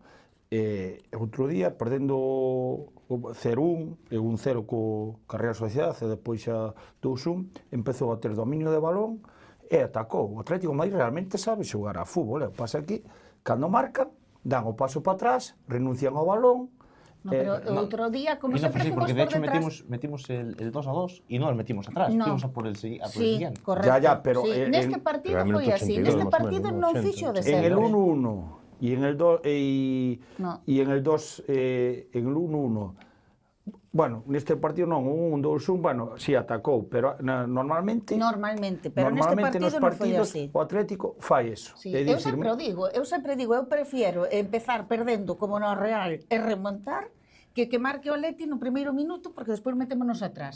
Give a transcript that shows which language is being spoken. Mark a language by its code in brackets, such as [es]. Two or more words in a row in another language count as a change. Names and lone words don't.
[gl] Outro día, perdendo o 0-1 e un 0 co Real Sociedad, e depois xa 2-1, empezou a ter dominio de balón e atacou. O Atlético de Madrid realmente sabe xogar a fútbol. O pasa aquí, cando marcan, dan o paso para atrás, renuncian ao balón. No, pero outro día, como [es] Y no [gl] sempre, [es] fue así, porque fuimos de por hecho detrás. metimos el 2-2 y no el metimos atrás, No. fuimos a por el Sí, siguiente. correcto. Ya, pero sí. [gl] Neste partido [es] pero al [gl] foi [es] minuto [gl] así. [es] 82, [gl] Neste [es] más o [gl] partido [es] menos, [gl] non [es] 80, [gl] fixo de [es] 80. [gl] ser. [es] En el 1-1 y en el 2 No. y en el 2 en el 1-1 Bueno, [gl] neste partido non, 1-2-1, bueno, si atacou, pero normalmente pero neste normalmente nos partido non foi partidos así. o Atlético fai eso. Sí, É eu dicir, sempre digo, eu prefiero empezar perdendo como no Real e remontar que marque o Atleti no primeiro minuto porque despois metémonos atrás.